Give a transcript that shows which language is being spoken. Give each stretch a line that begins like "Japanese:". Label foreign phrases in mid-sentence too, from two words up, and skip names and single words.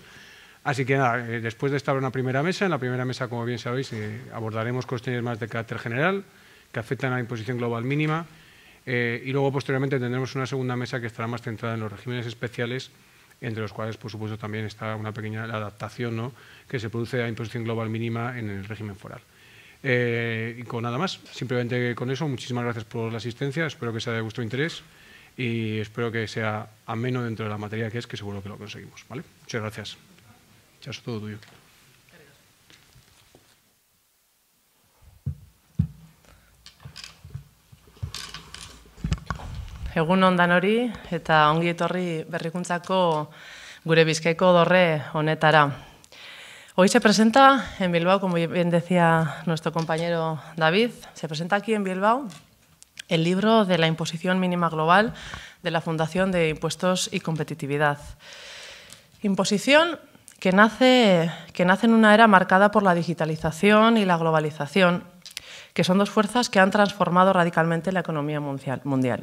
Spanish: Así que nada, después de estar en una primera mesa, en la primera mesa, como bien sabéis, abordaremos cuestiones más de carácter general que afectan a la imposición global mínima, y luego posteriormente tendremos una segunda mesa que estará más centrada en los regímenes especiales, entre los cuales, por supuesto, también está una pequeña adaptación, ¿no?, que se produce a la imposición global mínima en el régimen foral. Y con nada más, simplemente con eso, muchísimas gracias por la asistencia, espero que sea de vuestro interés y espero que sea ameno dentro de la materia que seguro que lo conseguimos, ¿vale? Muchas gracias. Chaso, todo tuyo.
Basque: Egun on danori eta ongi etorri berrikuntzako gure Bizkaiko dorre honetara.
Spanish: Hoy se presenta en Bilbao, como bien decía nuestro compañero David, se presenta aquí en Bilbao el libro de la imposición mínima global de la Fundación de Impuestos y Competitividad. Imposición que nace en una era marcada por la digitalización y la globalización, que son dos fuerzas que han transformado radicalmente la economía mundial.